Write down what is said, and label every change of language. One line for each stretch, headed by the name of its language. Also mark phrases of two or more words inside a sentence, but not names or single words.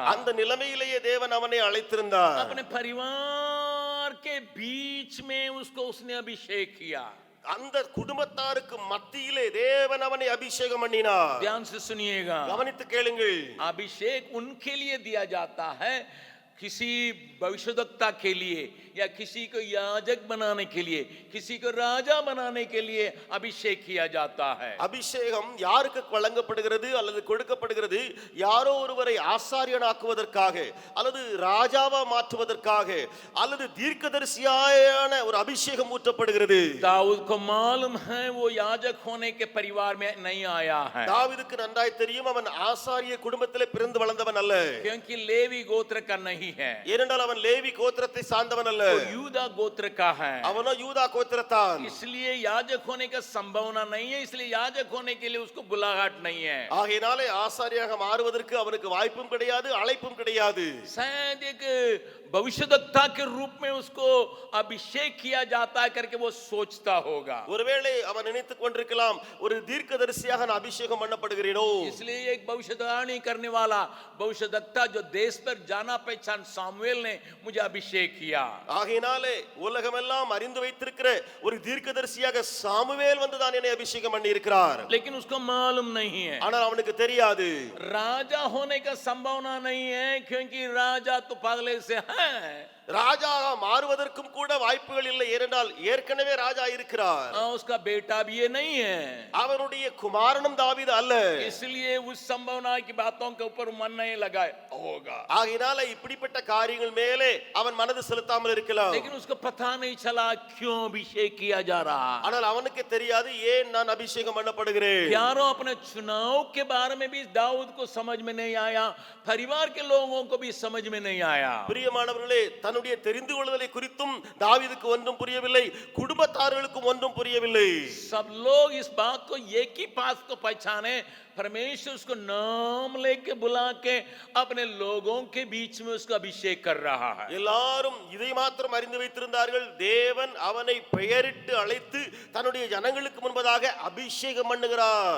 Tamil: அந்த நிலைமையிலேயே தேவன் அவனை அழைத்திருந்தார்।
Hindi: अपने परिवार के बीच में उसको उसने अभिषेक किया।
Tamil: அந்த குடும்பத்தாருக்கு மத்தியிலே தேவன் அவனை அபிஷேகம் பண்ணினார்।
Hindi: ध्यान से सुनिएगा,
Tamil: கவனித்து கேளுங்கள்।
Hindi: अभिषेक उनके लिए दिया जाता है, किसी भविष्यद्वक्ता के लिए या किसी को याजक बनाने के लिए, किसी को राजा बनाने के लिए अभिषेक किया जाता है।
Tamil: அபிஷேகம் யாருக்கு வழங்கப்படுகிறது அல்லது கொடுக்கப்படுகிறது? யாரோ ஒருவரை ஆசாரியனாக்குவதற்காக, அல்லது ராஜாவா மாற்றுவதற்காக, அல்லது தீர்க்கதரிசியான ஒரு அபிஷேகம் ஊற்றப்படுகிறது।
Hindi: दाऊद को मालूम है वो याजक होने के परिवार में नहीं आया है,
Tamil: தாவீதுக்கு நன்றாய் தெரியும் அவன் ஆசாரிய குடும்பத்திலே பிறந்து வளர்ந்தவன் அல்ல।
Hindi: क्योंकि लेवी गोत्र का नहीं है,
Tamil: ஏனென்றால் அவன் லேவி கோத்திரத்தை சார்ந்தவன் அல்ல,
Hindi: वो यूदा गोत्र का है।
Tamil: அவனோ யூதா கோத்திரத்தான்।
Hindi: इसलिए याजक होने का संभावना नहीं है, इसलिए याजक होने के लिए उसको बुलाहट नहीं है।
Tamil: ஆகையினாலே ஆசாரியாக மாறுவதற்கு அவனுக்கு வாய்ப்பும் கிடையாது, அழைப்பும் கிடையாது।
Hindi: शायद एक भविष्यद्वक्ता के रूप में उसको अभिषेक किया जाता है करके वो सोचता होगा।
Tamil: ஒருவேளை அவன் நினைத்துக் கொண்டிருக்கலாம், ஒரு தீர்க்கதரிசியாக நான் அபிஷேகம் பண்ணப்படுகிறேனோ।
Hindi: इसलिए एक भविष्यवाणी करने वाला भविष्यद्वक्ता जो देश पर जाना पहचान सामुएल ने मुझे अभिषेक किया।
Tamil: ஆகையினாலே உலகமெல்லாம் அறிந்து வைத்திருக்கிற ஒரு தீர்க்கதரிசியாக சாமுவேல் வந்து தான் என்னை அபிஷேகம் பண்ணி இருக்கிறார்।
Hindi: लेकिन उसको मालूम नहीं है,
Tamil: ஆனால் அவனுக்கு தெரியாது
Hindi: राजा होने का संभावना नहीं है, क्योंकि राजा तो पहले से है।
Tamil: ராஜாக மாறுவதற்கும் கூட வாய்ப்புகள் இல்லை, ஏனென்றால் ஏற்கனவே ராஜா இருக்கிறார்.
Hindi: उसका बेटा भी ये नहीं है,
Tamil: அவனுடைய குமாரனும் தாவீது அல்ல.
Hindi: इसलिए उस संभावना की बातों के ऊपर मन नहीं लगाए होगा.
Tamil: ஆகையினால இப்படிப்பட்ட காரியங்கள் மேலே அவன் மனது செலுத்தாமல் இருக்கலாம்.
Hindi: लेकिन उसको पता नहीं चला क्यों अभिषेक किया जा रहा.
Tamil: ஆனால் அவனுக்கு தெரியாது ஏன் நான் அபிஷேகம் பண்ணப்படுகிறேன்.
Hindi: यारों, अपने चुनाव के बारे में भी दाऊद को समझ में नहीं आया, परिवार के लोगों को भी समझ में नहीं आया.
Tamil: பிரியமானவர்களே, தன்னுடைய தெரிந்து கொள்வதை குறித்தும் தாவீதுக்கு ஒன்றும் புரியவில்லை, குடும்பத்தார்களுக்கும் ஒன்றும் புரியவில்லை.
Hindi: सब लोग इस बात को एक ही बात को पहचाने, परमेश्वर उसको नाम लेके बुला के अपने लोगों के बीच में उसका अभिषेक कर रहा है.
Tamil: எல்லாரும் இதை மாத்திரம் அறிந்து வைத்திருந்தார்கள், தேவன் அவனை பெயரிட்டு அழைத்து தன்னுடைய ஜனங்களுக்கு முன்பதாக அபிஷேகம் பண்ணுகிறார்.